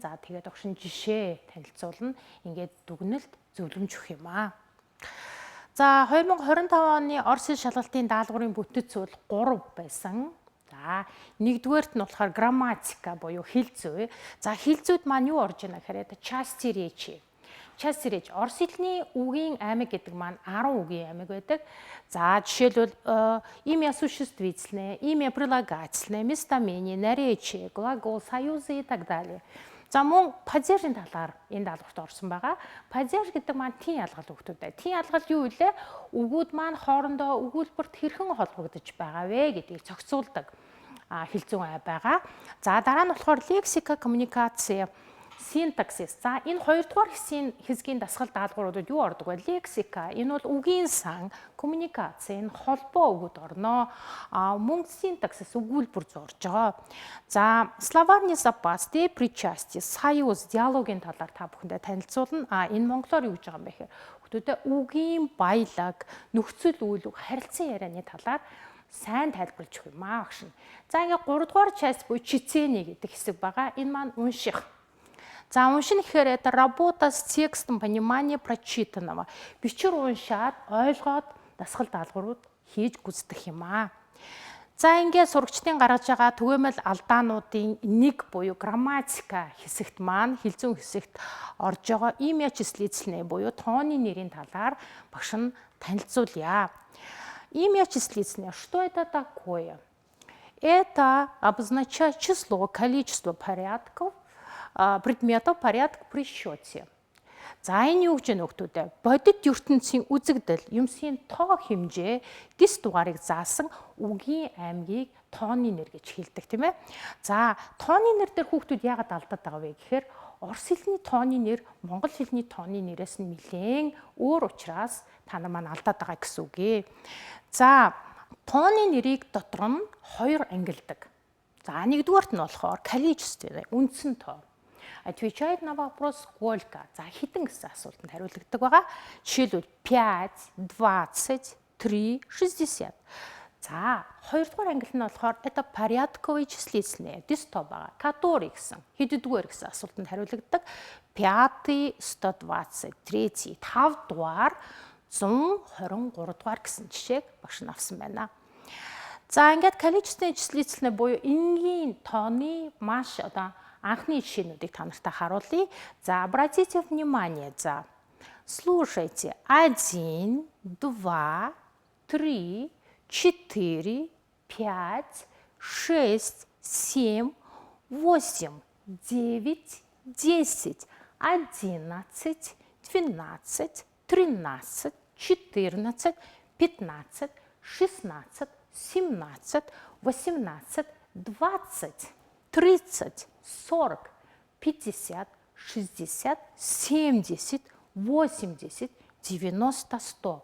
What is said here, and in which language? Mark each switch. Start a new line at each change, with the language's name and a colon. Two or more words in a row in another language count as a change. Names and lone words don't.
Mongolian: За тэгээд огшин жишээ танилцуулна. Ингээд дүгнэлт зөвлөмж өгөх юм аа. За 2025 оны орос хэл шалгалтын даалгаврын бүтэц бол 3 байсан. За нэгдүгээрт нь болохоор грамматика буюу хэл зүй. За хэл зүйд маань юу орж ийнэ гэхээр
Russian: части речи. Части речи
Mongolian: орос хэлний үгийн аймаг гэдэг маань 10 үгийн аймаг байдаг. За жишээлбэл
Russian: имя существительное, имя прилагательное, местоимение, наречие, глагол, союзы и так далее.
Mongolian: За мөн падежийн талаар энэ даалгаварт орсон байгаа. Падеж гэдэг маань тийн ялгал хүүхдүүд. Тийн ялгал юу вэ? Үгүүд маань хоорондоо өгүүлбэрт хэрхэн холбогдож байгаа вэ гэдгийг зохицуулдаг хэл зүйн ай байгаа. За дараа нь болохоор
Russian: лексика, коммуникация, синтаксис.
Mongolian: За энэ хоёрдугаар хэсгийн дасгал даалгавруудад юу ордог вэ? Лексика. Энэ бол үгийн сан, коммуникаци, энэ холбоо өгүүд орно. Мөн синтаксис өгүүлбэр зорж байгаа.
Russian: За словарный запас, причастие, союз,
Mongolian: диалогийн талаар та бүхэндээ танилцуулна. Энэ монголоор юу гэж байгаа юм бэ гэхээр хүүхдүүдэд үгийн баялаг, нөхцөл үйл үг, харилцан ярианы талаар сайн тайлбарлаж өгөх юм аа багш. За ингээ 3 дугаар часть буюу чицэний гэдэг хэсэг байгаа. Энэ маань унших. За уншин гэхээр
Russian: это работа с текстом, понимание прочитанного.
Mongolian: Бичвэр уншаад ойлгоод дасгал даалгаврууд хийж гүйцэтгэх юм аа. За ингээд сурагчдын гаргаж байгаа түгээмэл алдаануудын нэг буюу грамматика хэсэгт маань хэл зүйн хэсэгт орж байгаа
Russian: имя числительное
Mongolian: буюу тооны нэрийн талаар багш нь танилцуулъя.
Russian: Имя числительное, что это такое? Это обозначает число, количество порядков, предметов порядка при счете.
Mongolian: За энэ юу гэж нөхдөдөө бодит ертөнцийн үзэгдэл юмсийн тоо хэмжээ гис дугаарыг заасан үгийн аймгийг тооны нэр гэж хэлдэг тийм ээ. За тооны нэр дээр хүүхдүүд яагаад алдаад байгаа вэ гэхээр орос хэлний тооны нэр монгол хэлний тооны нэрээс нь нэлээн өөр учраас та нар маань алдаад байгаа гэсэн үг ээ. За тооны нэрийг дотор нь 2 ангилдаг. За нэгдүгээрт нь болохоор количество үндсэн тоо.
Russian: Отвечает на вопрос сколько.
Mongolian: За хэдэн гэсэн асуултанд хариулагддаг байгаа. Жишээлбэл 5, 20, 3, 60. За хоёрдугаар ангилал нь болохоор
Russian: это порядковые числительные.
Mongolian: Дисто байгаа. Который гэсэн хэддүгээр гэсэн асуултанд хариулагддаг. 5, 120, 3, 5 дугаар 123 дугаар гэсэн жишээг багш нь авсан байна. За ингээд
Russian: количественные числительные
Mongolian: буюу энгийн тооны маш анхны жишээнүүдийг та нартай харуулъя.
Russian: За обратите внимание. За слушайте. 1, 2, 3, 4, 5, 6, 7, 8, 9, 10, 11, 12, 13, 14, 15, 16, 17, 18, 20, 30, 40, 50, 60, 70, 80, 90, 100.